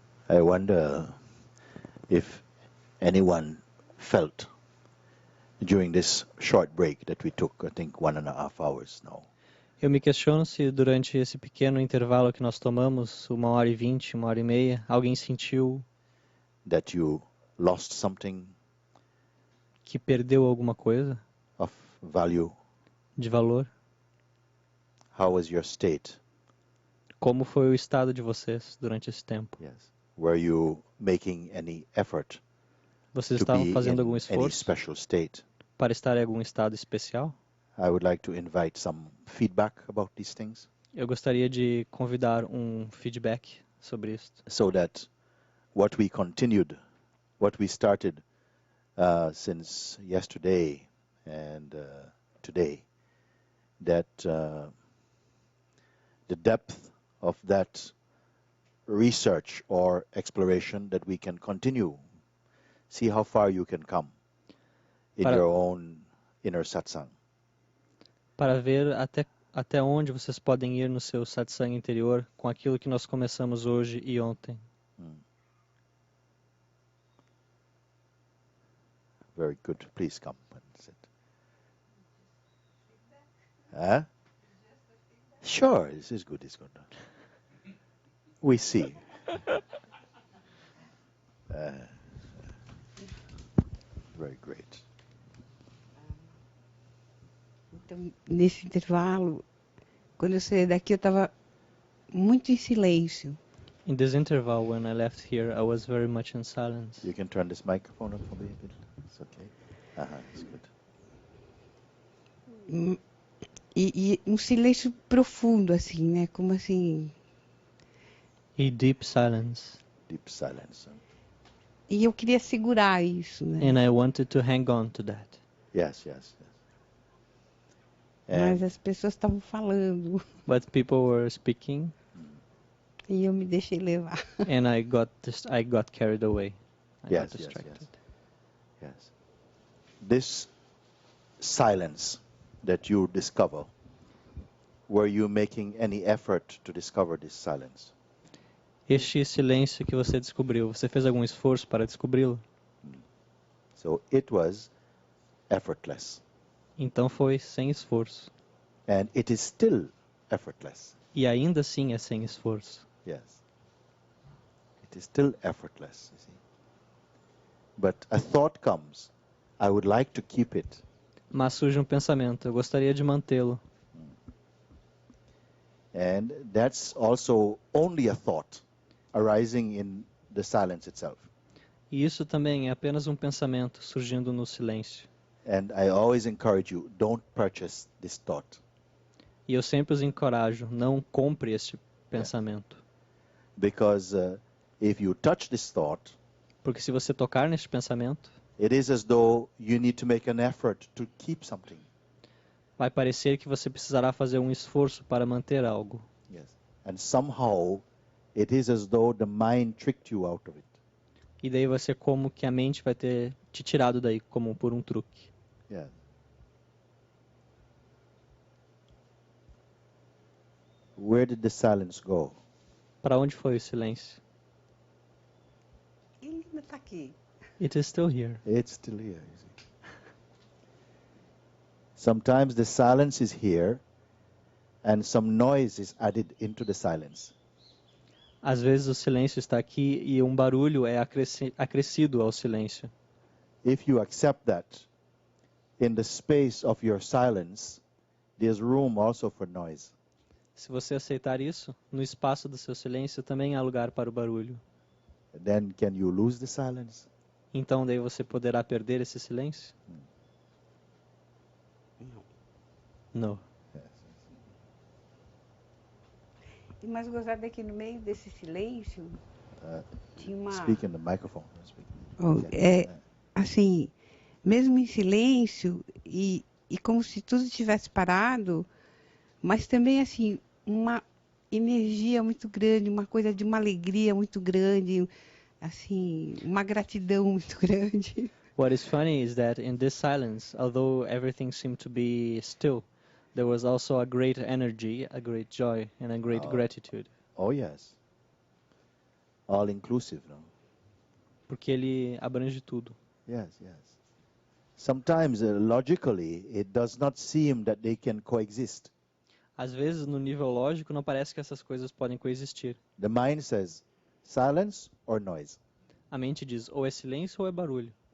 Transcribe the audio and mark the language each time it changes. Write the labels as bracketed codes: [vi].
[en] I wonder if anyone felt during this short break that we took, I think 1.5 hours now, [pt] Eu me questiono se durante esse pequeno intervalo que nós tomamos, 1h20, 1h30, alguém sentiu [en] that you lost something [pt] que perdeu alguma coisa [en] of value. [pt] de valor. [en] How was your state? [pt] Como foi o estado de vocês durante esse tempo? [en] Yes. Were you making any effort [pt] Vocês [en] to [pt] estavam [en] be [pt] fazendo algum [en] in any [pt] esforço [en] special state? [pt] para estar em algum estado especial? [en] I would like to invite some feedback about these things [pt] Eu gostaria de convidar um feedback sobre isso, [en] so that what we continued, what we started since yesterday and today, that the depth of that research or exploration that we can continue, see how far you can come in [pt] para, [en] your own inner satsang. [pt] para ver até onde vocês podem ir no seu satsang interior com aquilo que nós começamos hoje e ontem. [en] Very good. Please come and sit. Huh? Sure, this is good. It's good. We see. Very great. [pt] Então, nesse intervalo, quando eu saí daqui, eu estava muito em silêncio. [en] In this interval, when I left here, I was very much in silence. You can turn this microphone up for me a bit. It's okay. It's good. [pt] E um silêncio profundo, assim, né? Como assim... [en] A deep silence. Deep silence. [pt] E eu queria segurar isso, né? [en] and I wanted to hang on to that. Yes, yes, yes. [pt] Mas [en] And [pt] as pessoas estavam falando [en] But people were speaking, [pt] e eu me deixei levar. [en] and I got carried away. I got Yes, yes, distracted. yes. This silence that you discover, were you making any effort to discover this silence? [pt] Este silêncio que você descobriu, você fez algum esforço para descobri-lo? [en] So it was effortless. [pt] Então foi sem esforço. [en] And it is still effortless. [pt] E ainda assim é sem esforço. [en] Yes. It is still effortless, you see. But a thought comes, I would like to keep it. [pt] Mas surge um pensamento, eu gostaria de mantê-lo. [en] And that's also only a thought arising in the silence itself. [pt] E isso também é apenas um pensamento surgindo no silêncio. [en] And I always encourage you, don't purchase this thought. [pt] E eu sempre os encorajo, não compre este pensamento. [en] Because if you touch this thought, [pt] Porque se você tocar neste pensamento, [en] it is as though you need to make an effort to keep something. [pt] vai parecer que você precisará fazer um esforço para manter algo. [en] Yes. And somehow it is as though the mind tricked you out of it. [pt] E daí vai ser como que a mente vai ter te tirado daí, como por um truque. [en] Yeah. Where did the silence go? [pt] Para onde foi o silêncio? Ele ainda está aqui. [en] It is still here. It's still here. You see. Sometimes the silence is here and some noise is added into the silence. [pt] Às vezes o silêncio está aqui e um barulho é acrescido ao silêncio. [en] If you accept that, in the space of your silence, there's room also for noise. [pt] Se você aceitar isso, no espaço do seu silêncio também há lugar para o barulho. [en] Then can you lose the silence? [pt] Então daí você poderá perder esse silêncio? Não. E mais gozado é que no meio desse silêncio tinha uma... [en] Speak in the microphone. Speak. [pt] Oh, assim, mesmo em silêncio e como se tudo tivesse parado, mas também assim, uma energia muito grande, uma coisa de uma alegria muito grande, assim, uma gratidão muito grande. [en] What is funny is that in this silence, although everything seemed to be still, there was also a great energy, a great joy, and a great gratitude. Oh yes. All inclusive, no? [pt] Porque ele abrange tudo. [en] Yes, yes. Sometimes logically it does not seem that they can coexist. [pt] Às vezes, no nível lógico, não parece que essas coisas podem coexistir. [en] The mind says silence or noise. [pt] A mente diz ou é silêncio ou é barulho.